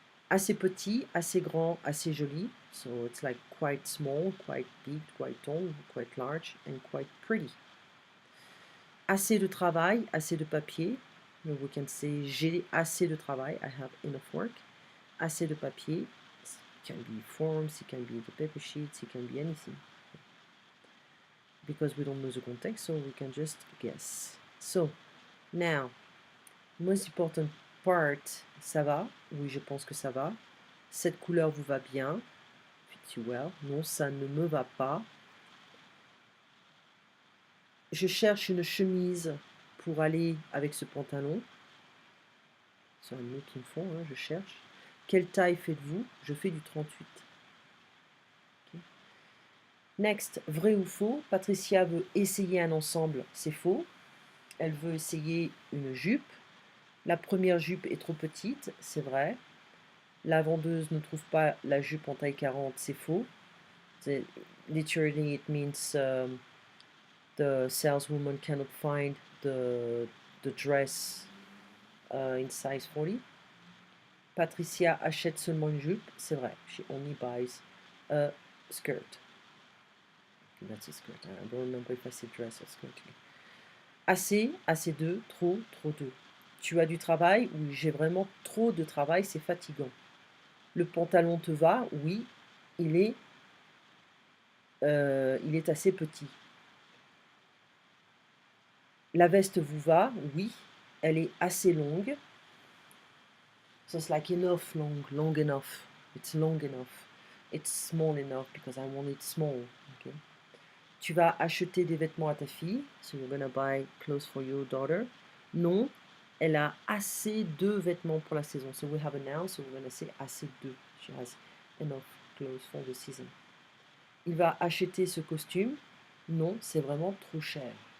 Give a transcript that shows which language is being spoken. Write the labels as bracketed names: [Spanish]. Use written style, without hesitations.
[French] Assez petit, assez grand, assez joli. [English] So it's like quite small, quite big, quite tall, quite large, and quite pretty. [French] Assez de travail, assez de papier. [English] We can say [French] j'ai assez de travail, [English] I have enough work. [French] Assez de papier, [English] it can be forms, it can be the paper sheets, it can be anything. Because we don't know the context, so we can just guess. So, now, most important part, [French] ça va? Oui, je pense que ça va. Cette couleur vous va bien? [English] Fits you well. [French] Non, ça ne me va pas. Je cherche une chemise pour aller avec ce pantalon. [English] So I'm looking for, [French] hein, je cherche. Quelle taille faites-vous? Je fais du 38. Okay. Next, vrai ou faux? Patricia veut essayer un ensemble, c'est faux. Elle veut essayer une jupe. La première jupe est trop petite, c'est vrai. La vendeuse ne trouve pas la jupe en taille 40, c'est faux. [English] Literally, it means the saleswoman cannot find the dress in size 40. [French] Patricia achète seulement une jupe, c'est vrai. [English] She only buys a skirt. That's a skirt. I don't remember if I said dress or skirt. [French] Assez, assez de, trop, trop de. Tu as du travail? Oui, j'ai vraiment trop de travail, c'est fatigant. Le pantalon te va? Oui, il est assez petit. La veste vous va? Oui, elle est assez longue. [English] So it's like enough long, long enough. It's long enough. It's small enough because I want it small. Okay. [French] Tu vas acheter des vêtements à ta fille. [English] So you're gonna buy clothes for your daughter. [French] Non, elle a assez de vêtements pour la saison. [English] So we have a noun, so we're gonna say [French] assez de. [English] She has enough clothes for the season. [French] il va acheter ce costume. Non, c'est vraiment trop cher.